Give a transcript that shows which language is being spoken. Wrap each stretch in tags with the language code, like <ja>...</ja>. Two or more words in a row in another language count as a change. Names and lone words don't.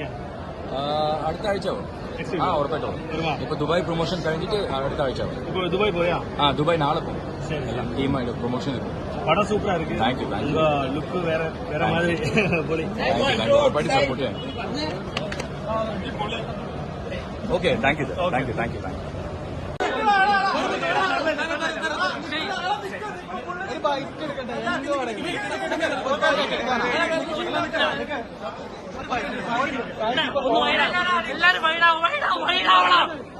<ml>അടുത്ത ആഴ്ച ഉറപ്പായിട്ടും ഇപ്പൊ ദുബായ് പ്രൊമോഷൻ കഴിഞ്ഞിട്ട് അടുത്ത ആഴ്ച ഇപ്പൊ ദുബായ് പോയാ? ദുബായ് നാളെ പോകും ടീമായിട്ട് പ്രൊമോഷൻ</ml> <ta>படம் சூப்பரா இருக்கு.</ta> <en>thank you</en> <ta>உங்க லுக் வேற மாதிரி போலி.</ta> <en>உறப்பாட்டி support okay thank you thank you thank you thank you</en> <ml>എല്ലാരും വൈഡാവണം</ml>